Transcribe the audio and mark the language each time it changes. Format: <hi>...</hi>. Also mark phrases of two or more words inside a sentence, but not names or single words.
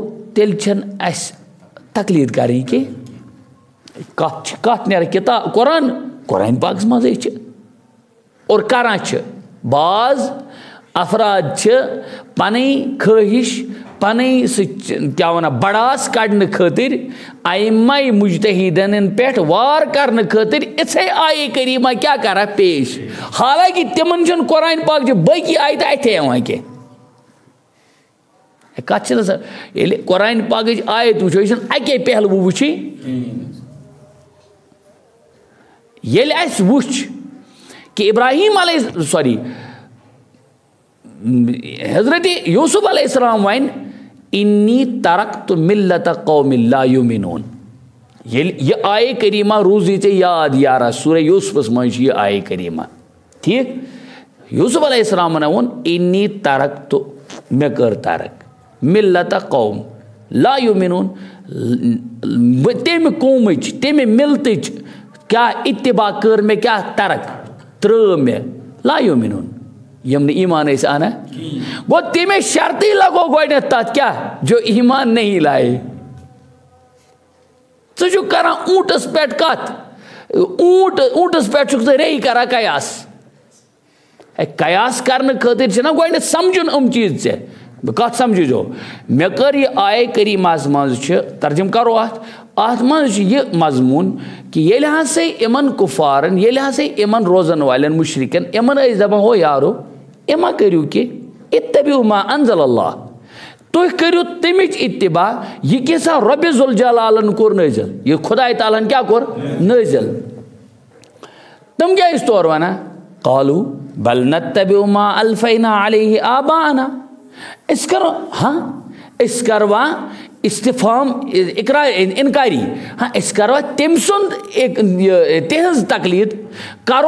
<ks>تیٚلہِ چھنہٕ اَسہِ تقلیٖد کَرٕنۍ کینٛہہ کَتھ نیرِ کِتاب قرآن پاکس منٛزٕے چھِ اور کران چھِ بعض افراد چھِ پنٕنۍ خٲہِش پنٕنۍ سُہ کیٛاہ وَنان بڑاس کڑنہٕ خٲطرٕ ائمہ مجتہیٖدن پٮ۪ٹھ وار کرنہٕ خٲطرٕ یِژھے آیے کریٖمہ کیٛاہ کران پیش حالانکہِ تِمن چھُنہٕ قرآن پاک چہِ باقٕے آیتہٕ اَتھے یِوان کینٛہہ کتھ چھِ نہ سا ییٚلہِ قرآن پاکٕچ آیت وٕچھو یہِ چھُنہٕ اَکے پہلوٗ وٕچھِنۍ ییٚلہِ اَسہِ وٕچھ کہ ابراہیم حضرت یوسف علیہ السلام وَنہِ</ks> <ar>انی ترکت ملت قوم لا یؤمنون</ar> <ks>ییٚلہِ یہِ آیے کریٖمہ روٗزی ژےٚ یاد یارا سورہ یوسفس منٛز چھِ یہِ آیے کریٖمہ ٹھیٖک یوسف علیہ السلامن ووٚن</ks> <ar>انی ترکت</ar> <ks>مےٚ کٔر ترک</ks> <ar>ملت قوم لا یؤمنون</ar> <ks>تمہِ قومٕچ تمہِ ملتٕچ کیٛاہ اتباع کٔر مےٚ کیٛاہ ترک ترٛٲو مےٚ</ks> <ar>لا یؤمنون</ar> <ks>یِم نہٕ ایمان ٲسۍ اَنان گوٚو تَمے شرطٕے لگو گۄڈنٮ۪تھ تتھ کیٛاہ</ks> <ur>جو ایمان نہیں لائے</ur> <ks>ژٕ چھُکھ کران اونٹس پٮ۪ٹھ کتھ اونٹس پٮ۪ٹھ چھُکھ ژٕ ریٚیہِ کران قیاس قیاس کرنہٕ خٲطرٕ چھُنہ گۄڈنٮ۪تھ سمجھُن یِم چیٖز ژےٚ کتھ سمجھزیو مےٚ کٔر یہِ آیے کریٖمہس منٛز چھِ ترجم کرو اتھ منٛز چھُ یہِ مضموٗن کہِ ییٚلہِ ہسا یِمن کُفارن ییٚلہِ ہسا یِمن روزن والٮ۪ن مُشرِکن یِمن ٲسۍ دپان ہو یارو یہِ ما کٔرِو کینٛہہ</ks> <ar>اتبعوا ما انزل اللہ</ar> <ks>تُہۍ کٔرِو تَمِچ اتباع یہ کیسا رب ذوالجلالن کوٚر نٲزِل یہ خدائے تعالیٰ ہن کیٛاہ کوٚر نٲزِل تِم کیٛاہ ٲسۍ تورٕ وَنان</ks> <ar>قالوٗ بل نتبع ما الفینا علیہ</ar> <ks>آباءنا أسۍ کرو أسۍ کروا استفام انکاری أسۍ کروا تٔمۍ سُنٛد تِہنٛز تقلیٖد کرو</ks>